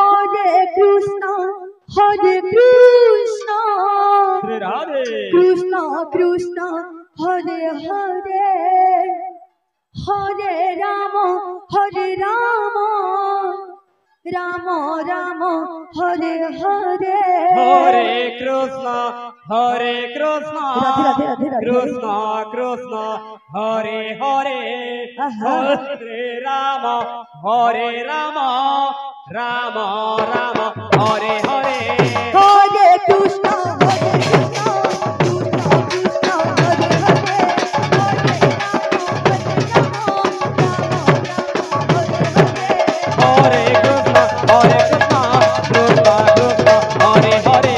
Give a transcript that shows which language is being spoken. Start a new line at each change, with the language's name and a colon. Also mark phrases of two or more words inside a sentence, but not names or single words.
Sanskrit: हरे कृष्ण, हरे कृष्ण, শ্রী রাধে कृष्ण कृष्ण, हरे हरे, हरे राम, हरे राम, राम राम, हरे हरे. হরে কৃষ্ণ হরে কৃষ্ণ রাধে রাধে রাধে রাধে। কৃষ্ণ কৃষ্ণ হরে হরে আহা। হরে রাম রাম রাম হরে হরে हरे कृष्ण, हरे कृष्ण, कृष्ण कृष्ण, हरे हरे, हरे राम, हरे राम, राम राम, हरे हरे.